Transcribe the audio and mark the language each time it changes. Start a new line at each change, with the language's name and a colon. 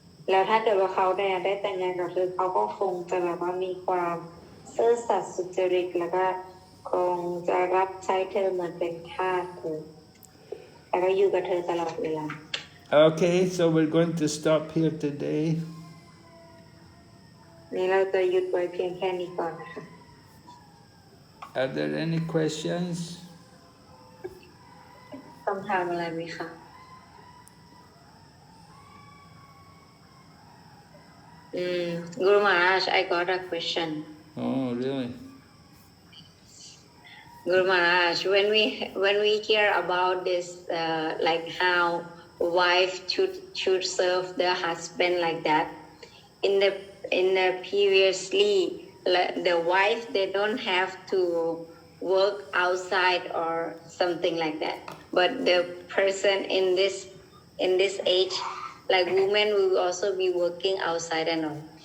Thai: แล้วถ้าเกิดว่าเขาได้แต่งงานกับเธอเขาก็คงจะแบบว่ามีความซื่อสัตย์สุจริตแล้วก็คงจะรับใช้เธอเหมือนเป็นทาสเธอแล้วก็อยู่กับเธอตลอดเวลา
English: Okay, so we're going to stop here today.
Thai: นี่เราจะหยุดไว้เพียงแค่นี้ก่อนนะคะ
English: Are there any questions?
Thai: คำถามอะไรไหมคะ
English: Guru Maharaj, I got a question. Oh, really? Guru Maharaj, when we hear about this, like how wife should serve the husband like that, in the previously, the wife they don't have to work outside or something like that, but the person in this age, like women will also be working outside and all.